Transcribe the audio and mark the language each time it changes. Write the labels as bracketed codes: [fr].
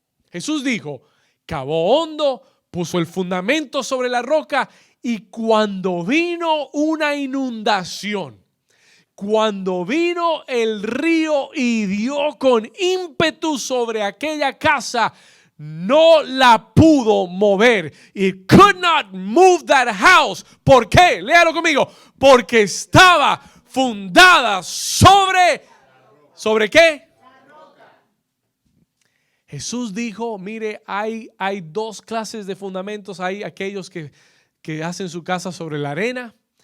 [es] Jesús dijo, cavó hondo, puso el fundamento sobre la roca y cuando vino una inundación, cuando vino el río y dio con ímpetu sobre aquella casa, no la pudo mover. [en] It could not move that house. [es] ¿Por qué? Léalo conmigo. Porque estaba fundada ¿sobre qué? Jesús dijo, mire, hay dos clases de fundamentos. Hay aquellos que hacen su casa sobre la arena.